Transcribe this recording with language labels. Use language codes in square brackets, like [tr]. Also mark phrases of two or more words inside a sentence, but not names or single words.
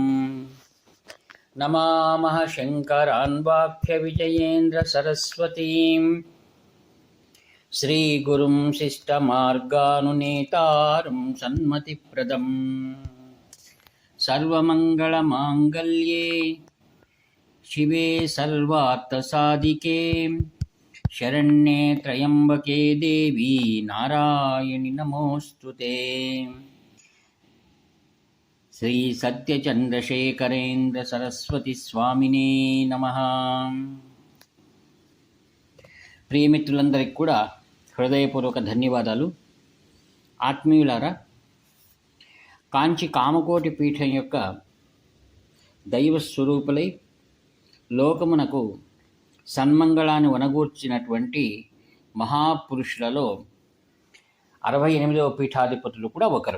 [sa] नमामः शङ्करान् वाक्यविजयेन्द्रसरस्वतीं श्रीगुरुं शिष्टमार्गानुनेतारं सन्मतिप्रदम्। सर्वमङ्गलमाङ्गल्ये शिवे सर्वार्थसाधिके शरण्ये त्र्यम्बके देवी नारायणि नमोऽस्तुते। శ్రీ సత్యచంద్రశేఖరేంద్ర సరస్వతి స్వామినే నమః. [te] ప్రియమిత్రులందరికీ కూడా హృదయపూర్వక ధన్యవాదాలు. ఆత్మీయులారా, కాంచి కామకోటి పీఠం యొక్క దైవ స్వరూపులై లోకమునకు సన్మంగళాన్ని వనగూర్చినటువంటి మహాపురుషులలో 68వ పీఠాధిపతులు కూడా ఒకరు.